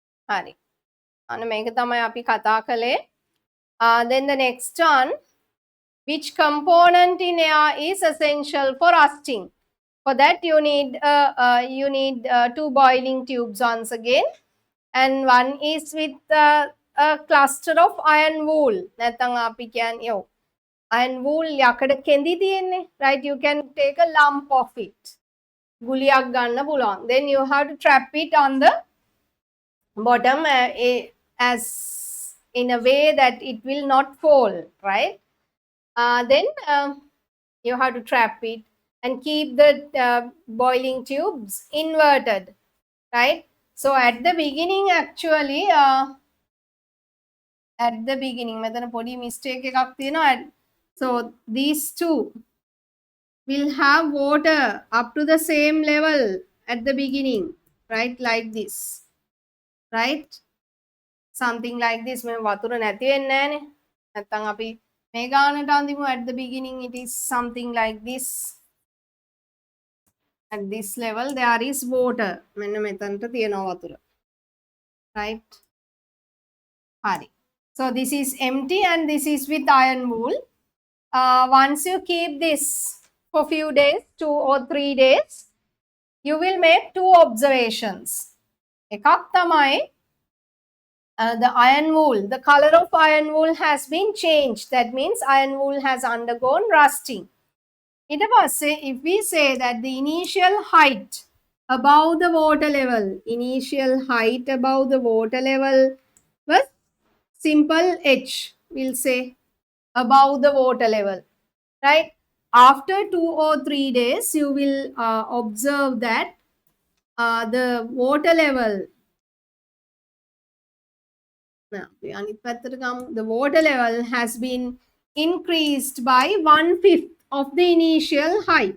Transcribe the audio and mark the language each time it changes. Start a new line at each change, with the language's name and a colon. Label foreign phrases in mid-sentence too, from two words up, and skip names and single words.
Sinhala: හරි. අන්න මේක තමයි අපි කතා කළේ.
English: Then the next one, which component in air is essential for rusting? For that you need two boiling tubes once again, and one is with a cluster of iron wool.
Sinhala: නැත්නම් අපි කියන්නේ
English: iron wool
Sinhala: යකඩ කෙඳි තියෙන්නේ,
English: right? You can take a lump of it.
Sinhala: ගුලියක් ගන්න පුළුවන්.
English: Then you have to trap it on the bottom as in a way that it will not fall, right? Then you have to trap it and keep the boiling tubes inverted, right? So at the beginning, actually, at the beginning,
Sinhala: මෙතන පොඩි mistake එකක් තියෙනවා.
English: So these two will have water up to the same level at the beginning, right? Like this, right? Something like this.
Sinhala: මේ වතුර නැති වෙන්නේ නැහනේ. නැත්තම් අපි මේ ගානට අඳිමු.
English: At the beginning it is something like this. At this level there is water.
Sinhala: මෙන්න මෙතනට තියෙනවා වතුර. Right? හරි.
English: So this is empty and this is with iron wool. Once you keep this for few days, 2 or 3 days, you will make two observations.
Sinhala: එකක් තමයි
English: the iron wool, the color of iron wool has been changed. That means iron wool has undergone rusting.
Sinhala: ඊට පස්සේ
English: if we say that the initial height above the water level, initial height above the water level was simple h, we'll say above the water level, right? After 2 or 3 days you will observe that the water level, the water level has been increased by 1/5 of the initial height.